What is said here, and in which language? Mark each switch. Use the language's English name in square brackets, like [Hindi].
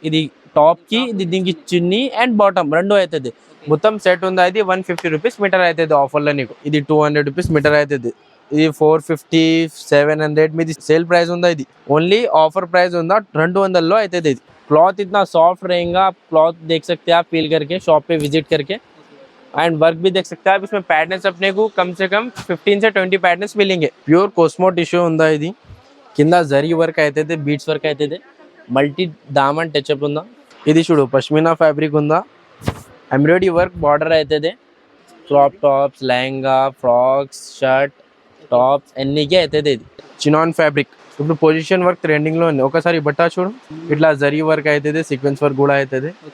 [Telugu] ఇది టాప్ కి ఇది దీనికి చున్నీ అండ్ బాటమ్ రెండు అవుతుంది. మొత్తం సెట్ ఉందా ఇది 150 రూపీస్ మీటర్ అవుతుంది ఆఫర్ లో నీకు. ఇది 200 రూపీస్ మీటర్ అవుతుంది. ఇది 450 700 మీది సేల్ ప్రైस ఉందా ఇది. ఓన్ली ऑफर प्राइस ఉందా 200 లో అవుతుంది ఇది. [Hindi] क्लॉथ इतना सॉफ्ट रहेगा, आप क्लॉथ देख सकते हैं आप फील करके शॉप पे विजिट करके. एंड वर्क भी देख सकते हैं आप. इसमें पैटर्न्स अपने को कम से कम 15 से 20 पैटर्न्स मिलेंगे. [Telugu] प्योर कोस्मो टिश्यू ఉందా ఇది. కింద జరీ వర్క్ అవుతుంది, బీడ్స్ వర్క్ అవుతుంది, మల్టీ దామన్ టచ్అప్ ఉందా. ఇది చూడు పష్మినా ఫ్యాబ్రిక్ ఉందా, ఎంబ్రాయిడరీ వర్క్ బార్డర్ అవుతుంది. Crop tops, lehenga, frocks, shirt, tops అన్నికే అవుతుంది. ఇది చినాన్ ఫ్యాబ్రిక్. ఇప్పుడు పొజిషన్ వర్క్ ట్రెండింగ్ లో ఉంది. ఒకసారి బట్ట చూడు, ఇట్లా జరీ వర్క్ అవుతుంది, సీక్వెన్స్ వర్క్ కూడా అవుతుంది.